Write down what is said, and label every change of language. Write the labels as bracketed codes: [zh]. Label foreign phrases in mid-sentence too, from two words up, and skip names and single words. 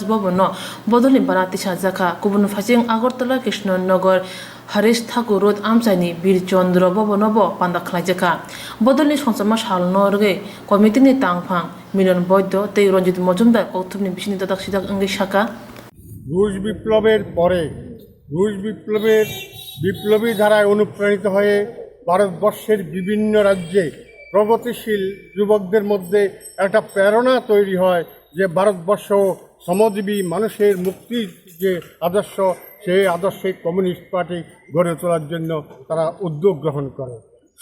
[trp] भवन बदलनि बनाती साजाखा गुबुन फाइसिं आगरतला कृष्णनगर हरीश ठाकुर रोड आमसाइनि वीर चंद्र भवनब पान्दा खलाइजाखा बदलनि संसमा सालनो रगे कमिटिनि तांगफां मिलन बैद्य तै रंजित मजुमदार कौथुबनि बिसिनि दादाक सिदाक अंगै शाखा [bn] রুশ বিপ্লবের পরে রুশ বিপ্লবী ধারায় অনুপ্রাণিত হয়ে ভারতবর্ষের বিভিন্ন রাজ্যে প্রগতিশীল যুবকদের মধ্যে একটা প্রেরণা তৈরি হয় যে ভারতবর্ষ শ্রমজীবী মানুষের মুক্তির যে আদর্শ, সেই আদর্শে কমিউনিস্ট পার্টি গড়ে তোলার জন্য তারা উদ্যোগ গ্রহণ করে।